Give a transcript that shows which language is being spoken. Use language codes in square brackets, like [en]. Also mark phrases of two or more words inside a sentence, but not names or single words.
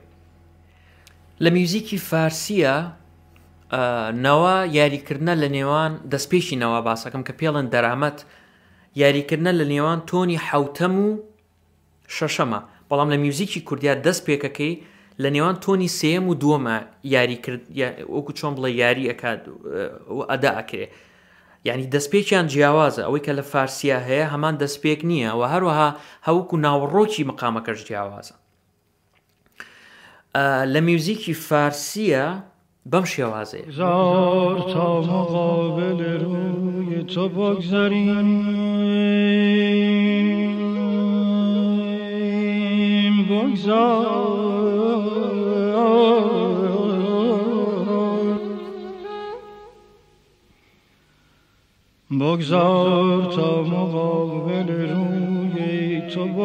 [ckb] لە میوزیکی فارسیە نەوا یاریکردنە لە نێوان دەستپێکی نەوا باسەکەم کە پێڵێن دەرامەت، یاریکردنە لە نێوان تۆنی 7ەم و 6ەمە، بەڵام لە میوزیکی کوردیا دەست پێکەکەی لە نێوان تۆنی 3ەم و 2ەمە یاریکرد، وەکو چۆن بڵێ یاری ئەکات و ئەدا ئەکرێ. یعنی دەستپێکیان جیاوازە، ئەوەی کە لە فارسیە هەیە هەمان دەستپێک نییە و هەروەها هەوکو ناوەڕۆکی مقامەکەش جیاوازە. لە میوزیکی فارسیە بەم شێوازەیە. [fa] زار تا مقابل روی تو بگذاریم، بگذار تا مقابل روی تو